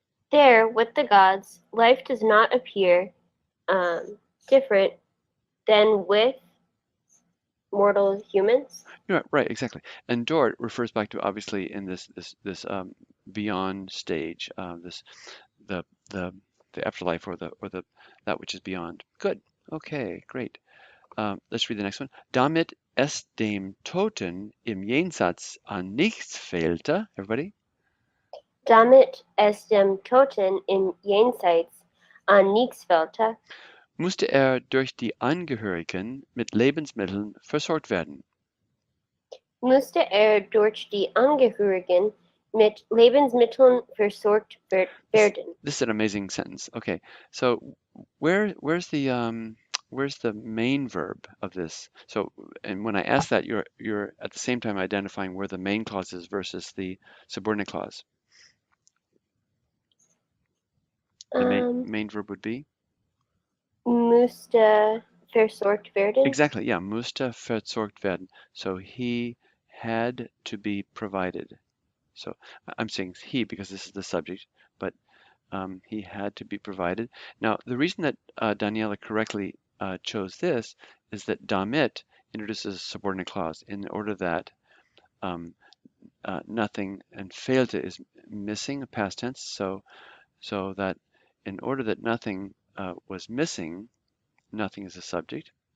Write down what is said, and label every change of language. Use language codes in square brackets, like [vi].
[en] There, with the gods, life does not appear different than with mortal humans. Yeah, right, exactly. And Dort refers back to obviously in this beyond stage, this the the the afterlife or the that which is beyond. Good. Okay, great. Let's read the next one. [de] Damit es dem Toten im Jenseits an nichts fehlte. Everybody. Damit es dem Toten im Jenseits an nichts fehlte, Musste er durch die Angehörigen mit Lebensmitteln versorgt werden. musste er durch die Angehörigen mit Lebensmitteln versorgt werden. [en] This is an amazing sentence. Okay, so where's the main verb of this? So, and when I ask that, you're at the same time identifying where the main clause is versus the subordinate clause. The main verb would be? [de] Musste versorgt werden. [en] Exactly, yeah, [de] musste versorgt werden. [en] So he had to be provided. So I'm saying he because this is the subject, but he had to be provided. Now, the reason that Daniela correctly chose this is that damit introduces a subordinate clause in order that nothing, and fehlte is missing, past tense, so that in order that nothing was missing, nothing is a subject.